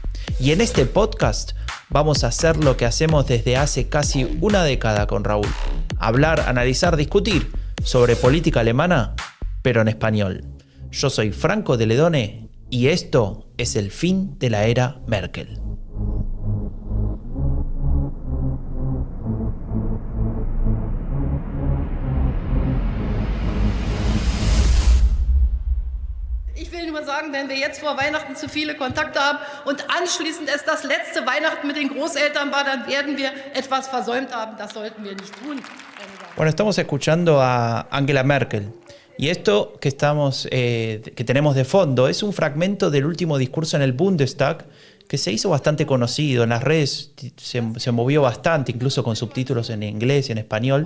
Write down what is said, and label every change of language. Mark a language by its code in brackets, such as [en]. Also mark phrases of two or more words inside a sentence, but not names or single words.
[es] Y en este podcast vamos a hacer lo que hacemos desde hace casi una década con Raúl. Hablar, analizar, discutir sobre política alemana, pero en español. Yo soy Franco de Ledone y esto es el fin de la era Merkel. [de] Ich will nur sagen, wenn wir jetzt vor Weihnachten zu viele Kontakte haben und anschließend es das letzte Weihnachten mit den Großeltern war, dann werden wir etwas versäumt haben. Das sollten wir nicht tun. [es] Bueno, estamos escuchando a Angela Merkel. Y esto que tenemos de fondo es un fragmento del último discurso en el Bundestag que se hizo bastante conocido. En las redes se movió bastante, incluso con subtítulos en inglés y en español.